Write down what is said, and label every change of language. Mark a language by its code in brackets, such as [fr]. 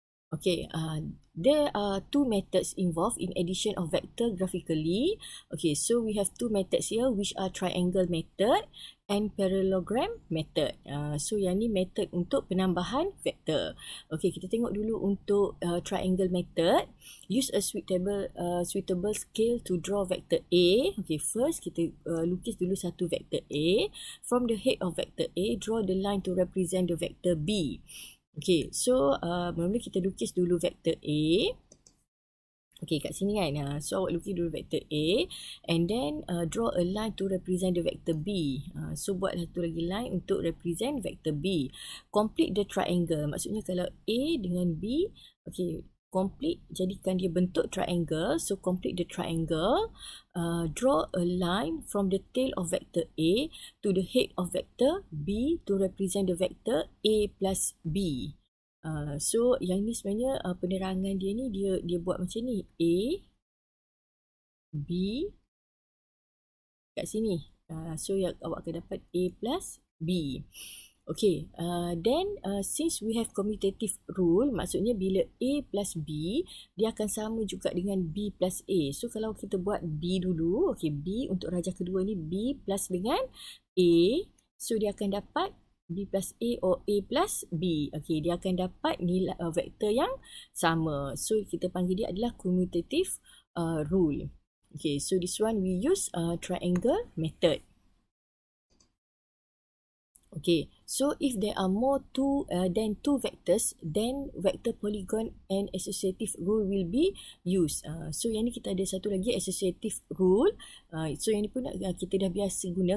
[en] Okay, there are two methods involved in addition of vector graphically. Okay, so we have two methods here, which are triangle method and parallelogram method. [ms] So yang ni method untuk penambahan vektor. Okay, kita tengok dulu untuk triangle method. [en] Use a suitable scale to draw vector A. Okay, [ms] first kita lukis dulu satu vector A. [en] From the head of vector A, draw the line to represent the vector B. [ms] Okay, so mula-mula kita lukis dulu vektor A. Okay, kat sini kan. So awak lukis dulu vektor A [en] and then draw a line to represent the vector B. So [ms] buat satu lagi [en] line untuk represent vector B. Complete the triangle. [ms] Maksudnya kalau A dengan B, okay, complete, jadikan dia bentuk triangle. [en] So complete the triangle. Draw a line from the tail of vector A to the head of vector B to represent the vector A plus B. [ms] So yang ni sebenarnya penerangan dia ni dia buat macam ni, A, B kat sini. So yang awak akan dapat A plus B. Okay, [en] then since we have commutative rule, [ms] maksudnya bila A plus B, dia akan sama juga dengan B plus A. So kalau kita buat B dulu, okay, B untuk rajah kedua ni B plus dengan A, so dia akan dapat B plus A or A plus B. Okay, dia akan dapat nilai vektor yang sama. So kita panggil dia adalah commutative rule. [en] Okay, so this one we use triangle method. Okay, so if there are more than two vectors, then vector polygon and associative rule will be used. [ms] So yang ni kita ada satu lagi associative rule. So yang ni pun kita dah biasa guna.